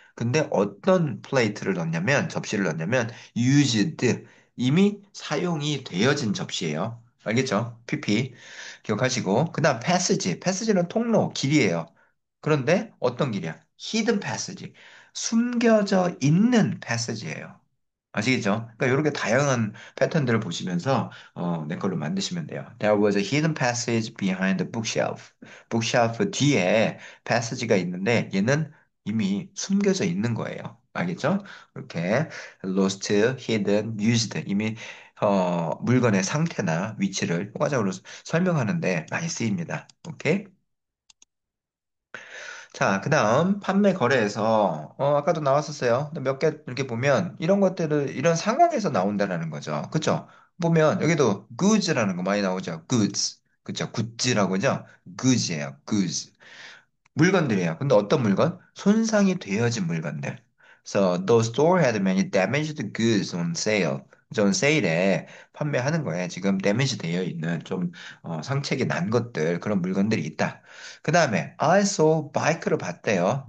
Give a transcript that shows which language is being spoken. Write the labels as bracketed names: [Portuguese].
[Korean] 근데 어떤 플레이트를 넣냐면 접시를 넣냐면 used 이미 사용이 되어진 접시예요. 알겠죠? PP 기억하시고 그다음 passage는 통로 길이에요. 그런데 어떤 길이야? hidden passage 숨겨져 있는 passage예요. 아시겠죠? 그러니까 이렇게 다양한 패턴들을 보시면서 내 걸로 만드시면 돼요. [English] There was a hidden passage behind the bookshelf. [Korean] bookshelf 뒤에 passage가 있는데 얘는 이미 숨겨져 있는 거예요. 알겠죠? 이렇게 lost, hidden, used 이미 물건의 상태나 위치를 효과적으로 설명하는데 많이 쓰입니다. 오케이? 자, 그 다음 판매 거래에서 아까도 나왔었어요. 몇 개 이렇게 보면 이런 것들을 이런 상황에서 나온다라는 거죠. 그쵸? 보면 여기도 goods라는 거 많이 나오죠. goods. 그쵸? 굿즈라고 하죠? goods예요. goods. 물건들이에요. 근데 어떤 물건? 손상이 되어진 물건들. [English] So the store had many damaged goods on sale. [Korean] 전 세일에 판매하는 거에 지금 데미지 되어 있는 좀 상책이 난 것들 그런 물건들이 있다. 그 다음에 [English] I saw [Korean] 바이크를 봤대요.